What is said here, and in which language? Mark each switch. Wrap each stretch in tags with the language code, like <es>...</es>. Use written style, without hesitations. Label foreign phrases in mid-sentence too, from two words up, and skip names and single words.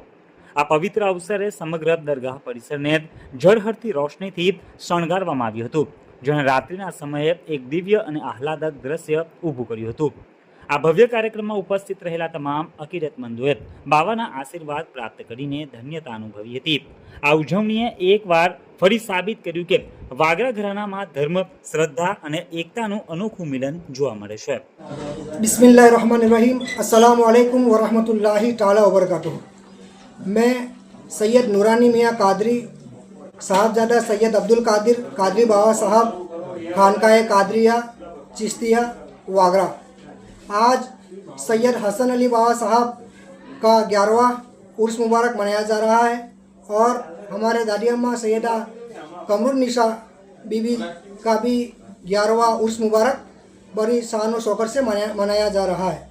<gu>આ પવિત્ર અવસરે સમગ્ર દરગાહ પરિસરને ઝળહળતી રોશનીથી શણગારવામાં આવ્યું હતું, જેણે રાત્રિના સમયે એક દિવ્ય અને આહલાદક દ્રશ્ય ઊભું કર્યું હતું। આ ભવ્ય કાર્યક્રમમાં ઉપસ્થિત રહેલા તમામ અકીદતમંદોએ બાવાના આશીર્વાદ પ્રાપ્ત કરીને ધન્યતા અનુભવી હતી। આ ઉજવણીએ એકવાર ફરી સાબિત કર્યું કે વાગરા ઘરાનામાં ધર્મ, શ્રદ્ધા અને એકતાનું અનોખું મિલન જોવા મળે છે।</gu> <ar>بسم الله الرحمن الرحيم، السلام عليكم ورحمة الله تعالى وبركاته.</ar> <hi>मैं सैयद नूरानी मियाँ कादरी साहबजादा सैयद अब्दुल कादिर कादरी बाबा साहब खानकाए कादरिया चिश्तिया वागरा आज सैयद हसन अली बाबा साहब का 11वां उर्स मुबारक मनाया जा रहा है और हमारे दादी अम्मा सैयदा कमरुन्निसा बीबी का भी 11वां उर्स मुबारक बड़ी शान और शौकत से मनाया जा रहा है।</hi>